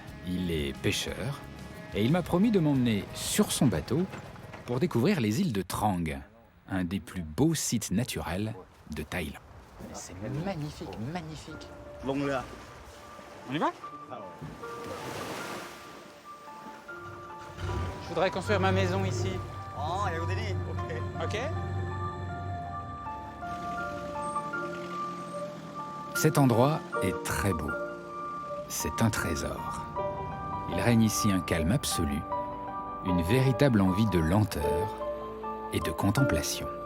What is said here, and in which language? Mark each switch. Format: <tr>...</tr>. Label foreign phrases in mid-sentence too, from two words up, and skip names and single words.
<fr>Il est pêcheur et il m'a promis de m'emmener sur son bateau pour découvrir les îles de Trang, un des plus beaux sites naturels de Thaïlande. C'est magnifique, magnifique.</fr> <th>ลงเรือ</th> <fr>On y va? Je voudrais construire ma maison ici.</fr> <th>อ๋ออยากดูที่นี่โอเค</th> <fr>Ok? Cet endroit est très beau. C'est un trésor. Il règne ici un calme absolu, une véritable envie de lenteur et de contemplation.</fr>